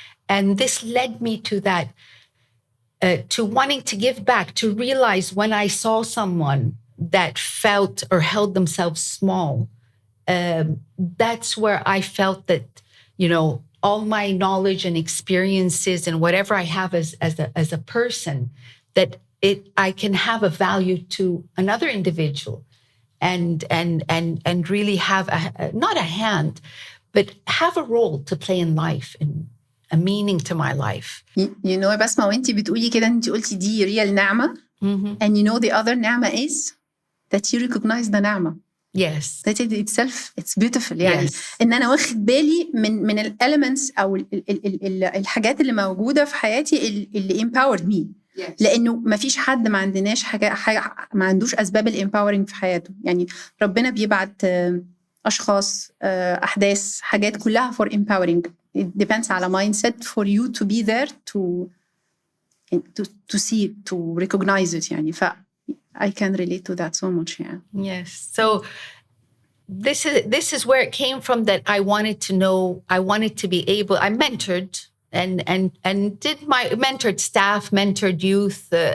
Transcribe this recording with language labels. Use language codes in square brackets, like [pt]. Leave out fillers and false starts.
[en] And this led me to that, to wanting to give back, to realize when I saw someone that felt or held themselves small, that's where I felt that, all my knowledge and experiences and whatever I have as a person, that I can have a value to another individual. And really have not a hand, but have a role to play in life and a meaning to my life. [ar] بسمة وانتي بتقولي كده, انتي قلتي دي [en] real [ar] نعمة. [en] And the other نعمة is that you recognize the نعمة. Yes. That it itself, it's beautiful. [ar] يعني إن أنا واخد بالي من الelements أو الحاجات اللي موجودة في حياتي اللي empowered me. Yes. لأنه ما فيش حد ما عندناش حاجة ما عندوش أسباب الempowering في حياته. يعني ربنا بيبعت أشخاص, أحداث, حاجات كلها [en] for empowering. It depends [ar] على [en] mindset for you to be there to see it, to recognize it. [ar] يعني [en] I can relate to that so much. Yeah. Yes. So this is where it came from, that I wanted to know, I wanted to be able, I mentored and did my mentored staff, mentored youth.